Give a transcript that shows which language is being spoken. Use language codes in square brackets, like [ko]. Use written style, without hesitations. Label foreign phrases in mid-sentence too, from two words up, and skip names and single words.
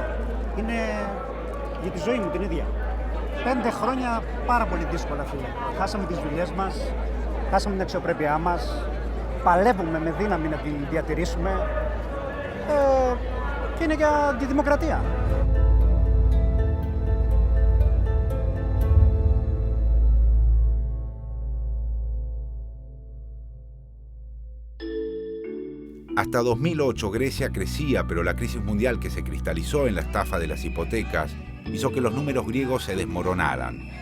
[el] Είναι για τη ζωή μου την ίδια. 5 χρόνια πάρα πολύ δύσκολα, φίλε. Χάσαμε τις δουλειές μας, χάσαμε την αξιοπρέπειά μας, παλεύουμε με δύναμη να την διατηρήσουμε και είναι για τη δημοκρατία. [es] Hasta 2008 Grecia crecía, pero la crisis mundial que se cristalizó en la estafa de las hipotecas hizo que los números griegos se desmoronaran.